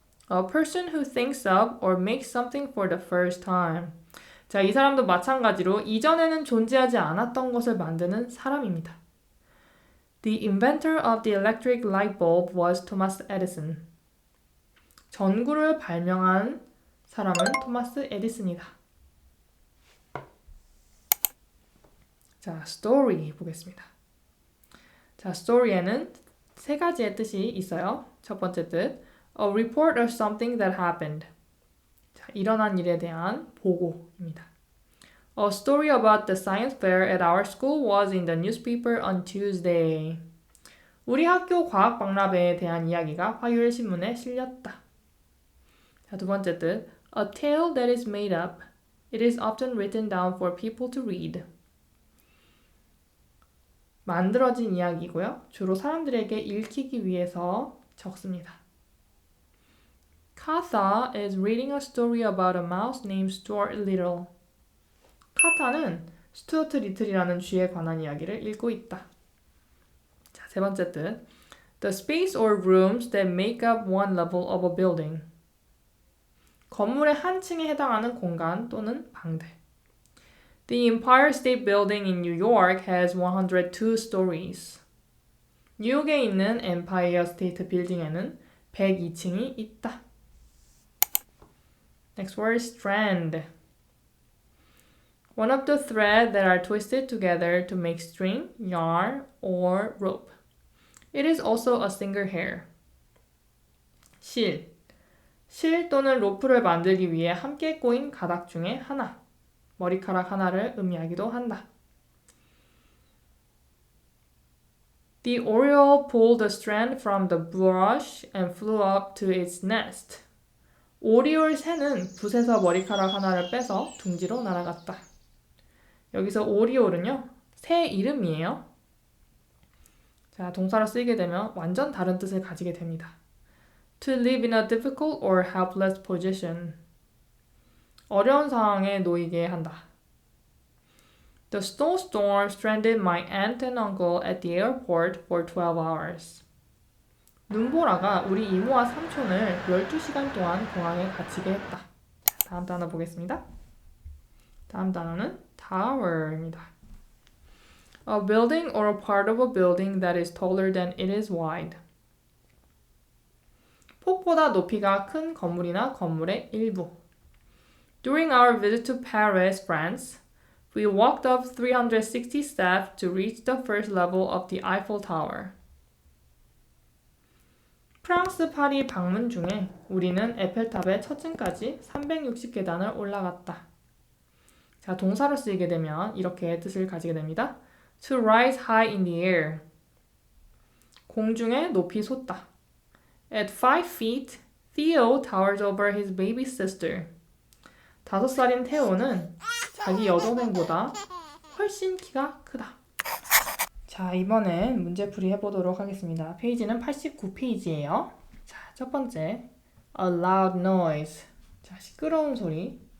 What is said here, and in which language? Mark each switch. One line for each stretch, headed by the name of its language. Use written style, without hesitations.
English: A person who thinks up or makes something for the first time.
Korean: 자, 이 사람도 마찬가지로 이전에는 존재하지 않았던 것을 만드는 사람입니다.
English: The inventor of the electric light bulb was Thomas Edison.
Korean: 전구를 발명한 사람은 토마스 에디슨이다. 자, story 보겠습니다. 자, story에는 세 가지의 뜻이 있어요. 첫 번째 뜻,
English: a report of something that happened.
Korean: 자, 일어난 일에 대한 보고입니다.
English: A story about the science fair at our school was in the newspaper on Tuesday.
Korean: 우리 학교 과학 박람회에 대한 이야기가 화요일 신문에 실렸다. 자, 두 번째 뜻.
English: A tale that is made up. It is often written down for people to read.
Korean: 만들어진 이야기고요. 주로 사람들에게 읽히기 위해서 적습니다.
English: Katha is reading a story about a mouse named Stuart Little.
Korean: 카타는 스튜어트 리틀이라는 쥐에 관한 이야기를 읽고 있다. 자, 세 번째 뜻.
English: The space or rooms that make up one level of a building.
Korean: 건물의 한 층에 해당하는 공간 또는 방들.
English: The Empire State Building in New York has 102 stories.
Korean: 뉴욕에 있는 엠파이어 스테이트 빌딩에는 102층이 있다.
English: Next word, strand. One of the threads that are twisted together to make string, yarn, or rope. It is also a single hair. 실.
Korean: 실 또는 로프를 만들기 위해 함께 꼬인 가닥 중에 하나. 머리카락 하나를 의미하기도 한다.
English: The oriole pulled the strand from the brush and flew up to its nest.
Korean: 오리올 새는 붓에서 머리카락 하나를 빼서 둥지로 날아갔다. 여기서 오리올은요, 새 이름이에요. 자, 동사로 쓰이게 되면 완전 다른 뜻을 가지게 됩니다.
English: To live in a difficult or helpless position.
Korean: 어려운 상황에 놓이게 한다.
English: The snowstorm stranded my aunt and uncle at the airport for 12 hours.
Korean: 눈보라가 우리 이모와 삼촌을 12시간 동안 공항에 갇히게 했다. 다음 단어 보겠습니다. 다음 단어는 tower입니다.
English: A building or a part of a building that is taller than it is wide.
Korean: 폭보다 높이가 큰 건물이나 건물의 일부.
English: During our visit to Paris, France, we walked up 360 steps to reach the first level of the Eiffel Tower.
Korean: 프랑스 파리 방문 중에 우리는 에펠탑의 첫 층까지 360계단을 올라갔다. 자, 동사로 쓰이게 되면 이렇게 뜻을 가지게 됩니다.
English: To rise high in the air.
Korean: 공중에 높이 솟다.
English: At 5 feet, Theo towers over his baby sister.
Korean: 5살인 테오는 자기 여동생보다 훨씬 키가 크다. 자, 이번엔 문제풀이 해보도록 하겠습니다. 페이지는 89페이지예요. 자, 첫 번째,
English: a loud noise.
Korean: 자, 시끄러운 소리.